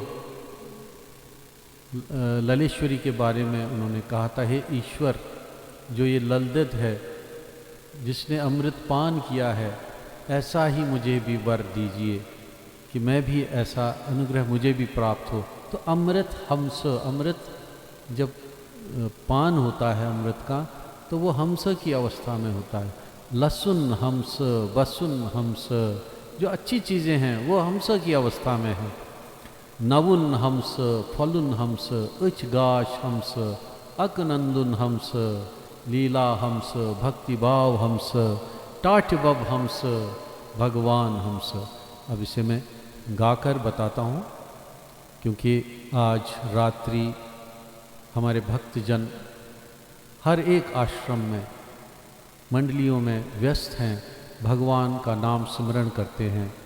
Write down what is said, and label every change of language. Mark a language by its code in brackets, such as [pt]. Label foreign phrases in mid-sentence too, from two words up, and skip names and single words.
[hi] ललेश्वरी के बारे में उन्होंने कहा था, हे ईश्वर, जो ये ललित है जिसने अमृत पान किया है, ऐसा ही मुझे भी वर दीजिए कि मैं भी ऐसा अनुग्रह मुझे भी प्राप्त हो। तो अमृत हंस, अमृत जब पान होता है अमृत का, तो वो हंस की अवस्था में होता है। लसुन हंस, बसुन हंस, जो अच्छी चीज़ें हैं वो हंस की अवस्था में है। नवुन हंस, फलुन हंस, उचगाश हंस, अकनंदुन हंस, लीला हंस, भक्तिभाव हंस, टाटबब हंस, भगवान हंस। अब इसे मैं गाकर बताता हूँ, क्योंकि आज रात्रि हमारे भक्तजन हर एक आश्रम में, मंडलियों में व्यस्त हैं, भगवान का नाम स्मरण करते हैं।